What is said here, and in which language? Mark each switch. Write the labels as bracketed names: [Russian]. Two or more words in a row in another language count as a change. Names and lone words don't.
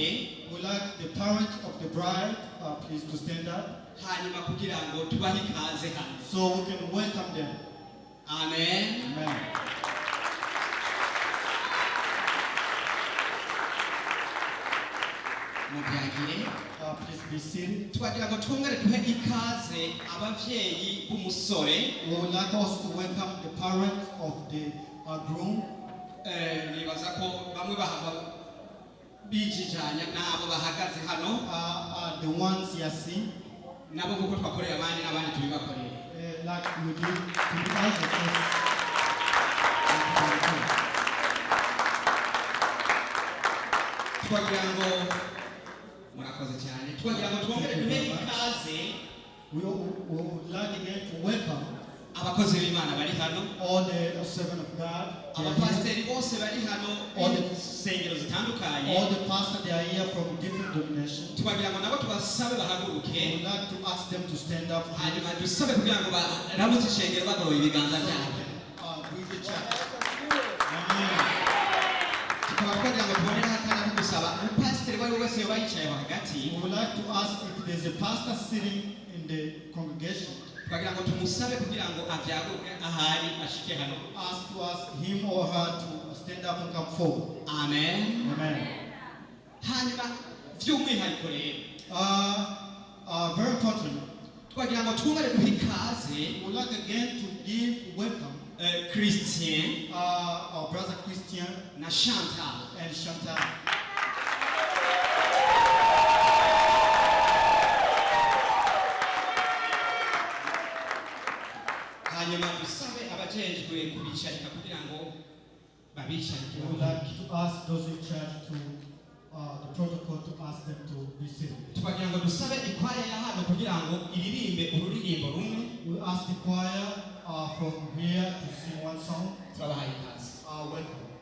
[English] We like the parents of the bride please to stand up. [Rundi] Hanyuma kugira ngo tubahe ikaze hano. [English] So we can welcome them. Amen. Amen. Please be seated. [Rundi] Twagira ngo twongere duhe ikaze abavyeyi b'umusore. [English] We would like also to welcome the parents of the groom. [Rundi] Nibaza ko bamwe bahava bijijanya nabo bahagaze hano. [English] The ones you see. [Rundi] Nabo kuko twakorera abandi n'abandi tubibakorera. [English] Like we do to the others. [Rundi] Twagira ngo murakoze cyane. Twagira ngo twongere duhe ikaze. [English] We would like again to welcome [Rundi] abakozi b'Imana bari hano, [English] all the servants of God, [Rundi] abapasiteri bose bari hano, [English] all the [Rundi] sengero zitandukanye, [English] all the pastors they are here from different denominations. [Rundi] Twagira ngo nabo tubasabe bahaguruke. [English] We would like to ask them to stand up. [Rundi] Hanyuma dusabe kugira ngo baramutse ishengero bagoroye ibiganza byabo. [English] With the church. Amen. [Rundi] Tukaba twagira ngo tubonere akanya ko gusaba umupasiteri wari wese yoba yicaye hagati. [English] We would like to ask if there's a pastor sitting in the congregation. [Rundi] twagira ngo tumusabe kugira ngo avyaguke ahari ashike hano. [English] To ask him or her to stand up and come forward. Amen. Amen. [Rundi] Hanyuma vy'umwihariko rero [English] Very important. [Rundi] twagira ngo twungane duhe ikaze [English] We would like again to give welcome Christian our brother Christian [Rundi] na Chantal. [English] and Chantal. [Rundi] Hanyuma dusabe abajejwe kubicarika kugira ngo babicarike. [English] We would like to ask those in charge to the protocol to ask them to be seated. [Rundi] twagira ngo dusabe ikwaya ya hano kugira ngo iririmbe ururirimbo rumwe. [English] We ask the choir from here to sing one song. [Rundi] Turabahaye ikaze. [English] Welcome.